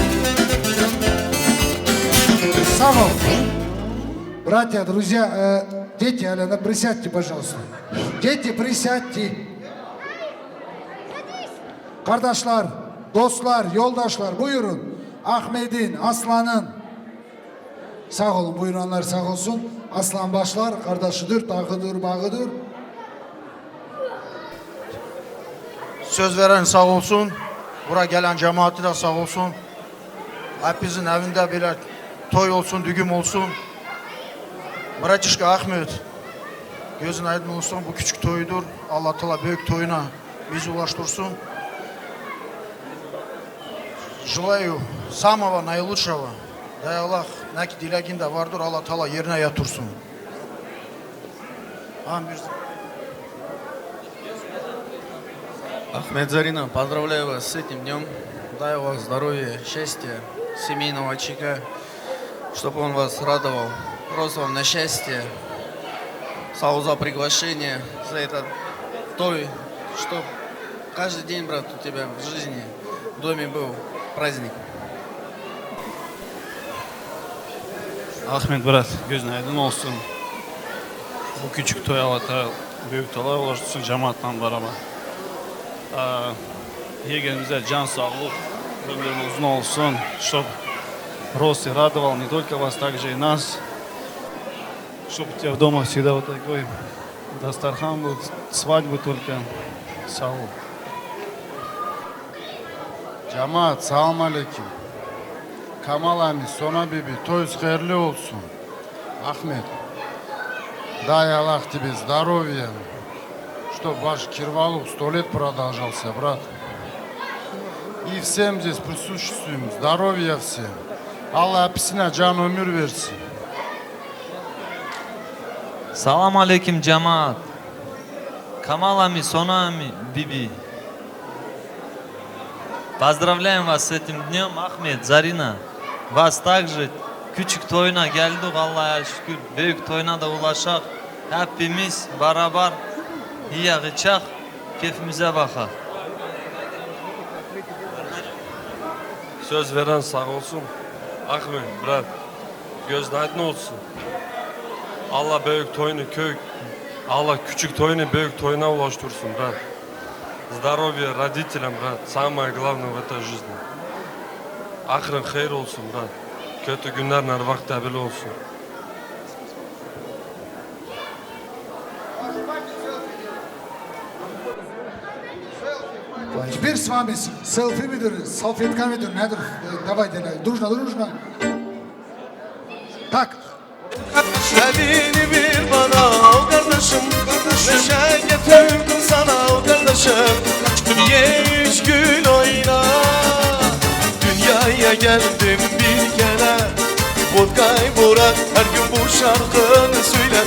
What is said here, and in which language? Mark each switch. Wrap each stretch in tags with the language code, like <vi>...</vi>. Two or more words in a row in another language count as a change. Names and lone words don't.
<ru>Савол. Братья, друзья, дети, Алена, присядьте, пожалуйста. Дети, присядьте.</ru> <tr>Kardeşler, dostlar, yoldaşlar buyurun. Ahmet'in, Aslan'ın. Sağ olun, buyuranlar sağ olsun. Aslan başlar, kardeşidir, dağıdır, bağıdır. Söz veren sağ olsun. Buraya gelen cemaati de sağ olsun. Hepimizin evinde bile toy olsun, düğüm olsun. Bırakışka Ahmet. Gözün aydın olsun, bu küçük toyudur. Allah Teala büyük toyuna bizi ulaştırsın.</tr> <ru>Желаю самого наилучшего. Дай Аллах,</ru> <tr>neki dileğinde vardır, Allah Teala yerine yatırsın. Amin.</tr> <ru>Ахмед Зарина, поздравляю вас с этим днем. Дай вам здоровья, счастья, семейного очага, чтобы он вас радовал. Просто вам на счастье. Сау за приглашение, за этот той, чтобы каждый день, брат, у тебя в жизни, в доме был праздник.</ru> <tr>Ahmet Bırat, gözün aydın olsun. Bu küçük toy Allah'a büyük toylar ulaştırsın cemaatla beraber. Yegenimize can sağlık, ömrün uzun olsun,</tr> <ru>чтобы рост и радовал не только вас, также и нас. Чтобы у тебя дома всегда вот такой дастархан был, свадьбы только.</ru> <tr>Sağ ol. Cemaat, selamun aleyküm. Kamal ami, Sona bibi, toyuz hayırlı olsun. Ahmet,</tr> <ru>дай Аллах тебе здоровья, чтобы ваш Кирвалов 100 лет продолжался, брат. И всем здесь присутствуем, здоровья всем.</ru> <tr>Allah hepsine can ömür versin. Salam aleyküm cemaat.</tr> <ru>Камал ами, Сона ами, Биби. Поздравляем вас с этим днем, Ахмет, Зарина. Вас также</ru> <tr>küçük toyuna geldik, Allah'a şükür. Büyük toyuna da ulaşak. Hepimiz beraber yiyek içek, keyfimize bakak. Söz veren sağ olsun. Ahmet, brat, gözün aydın olsun. Allah büyük toyunu Allah küçük toyunu büyük toyuna ulaştırsın,</tr> <ru>брат. Здоровья родителям, брат, самое главное в этой жизни.</ru> <tr>Ahırın hayır olsun, брат. Kötü günler her vakti haberi olsun.</tr> <ru>Теперь с вами селфи мидер, салфетка мидер, nedir? Давайте, дружно. Так.</ru> <tr>Elini bir bana o kardeşim, neşe getirdim sana o kardeşim. Ye üç gün oyna, dünyaya geldim bir kere. Vodka'yı bırak, her gün bu şarkını söyle.</tr>